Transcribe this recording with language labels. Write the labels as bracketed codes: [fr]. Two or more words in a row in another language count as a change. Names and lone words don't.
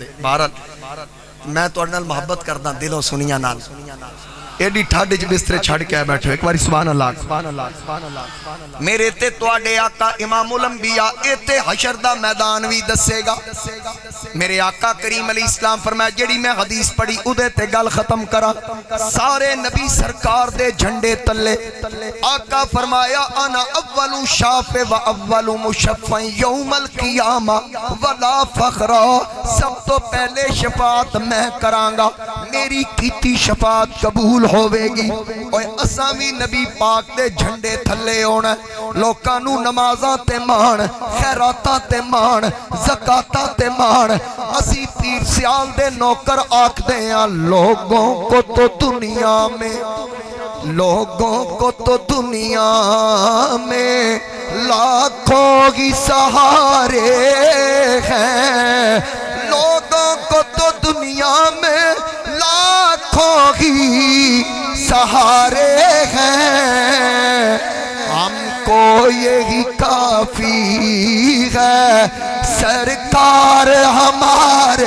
[pa] بہرحال میں تو نال محبت کردا دلوں سنیاں نال, ایڈی ٹھاڈ وچ بسترے چھڑ کے بیٹھے ایک باری [ar] سبحان اللہ سبحان اللہ سبحان اللہ. [pa] میرے تے تواڈے آقا امام الانبیاء ایتے حشر دا میدان وی دسے گا. میرے آقا کریم [ar] علیہ السلام [pa] فرمایا جڑی میں حدیث پڑھی اودے تے گل ختم کرا, سارے نبی سرکار دے جھنڈے تلے آقا فرمایا [ar] انا اول شافع و اول مشفع یوم القیامہ ولا فخر, [pa] سب تو پہلے شفاعت میں کراں گا, میری کیتی شفاعت قبول ہوئے گی. اوے اساں وی نبی پاک دے جھنڈے تھلے ہونا, لوکاں نو نمازاں تے مان, خیراتاں تے مان, زکاتاں تے مان. اسی پیر سیال دے نوکر آکھ دے ہیں [ur] لوگوں کو تو دنیا میں, لوگوں کو تو دنیا میں لاکھوں ہی سہارے ہیں, لوگوں کو تو دنیا میں لاکھوں ہی سہارے ہیں, ہم کو یہی کافی ہے سرکار ہمارے.